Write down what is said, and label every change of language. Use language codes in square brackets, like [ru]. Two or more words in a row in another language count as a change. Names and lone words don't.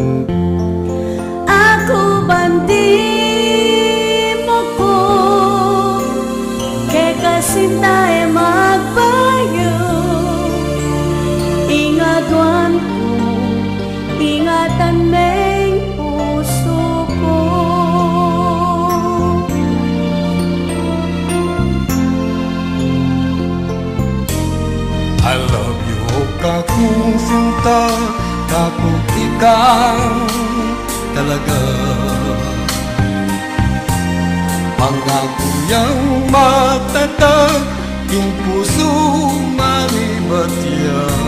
[pam] Ako bandi mo ko, kay kasintay magbayo. Ingatan ko, ingatan may puso ko. [en] I love you, [pam] kakung sinta, kakung ikaw talaga. Pangako yang matatag, ing puso manibatya.